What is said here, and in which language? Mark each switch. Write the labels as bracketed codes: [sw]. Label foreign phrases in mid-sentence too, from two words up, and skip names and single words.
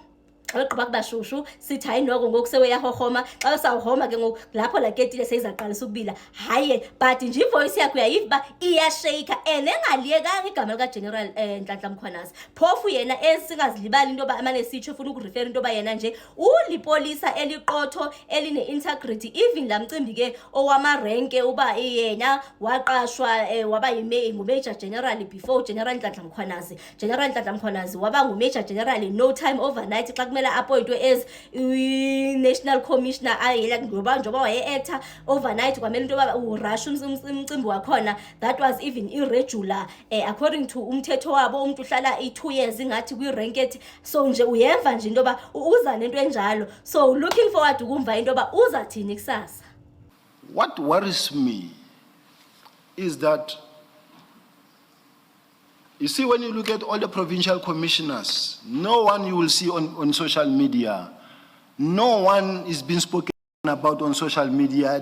[xh] Aqaba kubashushu sithi hayi noko ngoku seweyahohoma xa sawuhoma ke ngoku lapho la ketile seyizaqalisa ukubila hayi but nje ivoice yakho uyayiva iyashake engaliyekanga igama lika General Nhlanhla Mkhwanazi phofu yena esingazilibali into yoba amane sitsho ufuna ukurefer into yoba yena nje ulipolisa eliqotho eline [en] integrity even [xh] la mcimbi ke owamarenke uba yena waqashwa waba ngumajor general before General Nhlanhla Mkhwanazi. General Nhlanhla Mkhwanazi waba ngumajor general [en] no time overnight [xh] xa kumele appointwe [en] as national commissioner [xh] ayela njengoba waye-actor overnight kwamele into yoba urushe umcimbi wakhona. [en] That was even irregular according to [xh] umthetho wabo. Umuntu uhlala 2 years ngathi kwi-rank ethi, so nje uyeva nje into yoba uza nento enjalo. [en] So looking forward [xh] ukumva into yoba uzathini kusasa. [en] What worries me is that, you see, when you look at all the provincial commissioners, no one you will see on social media, no one is being spoken about on social media.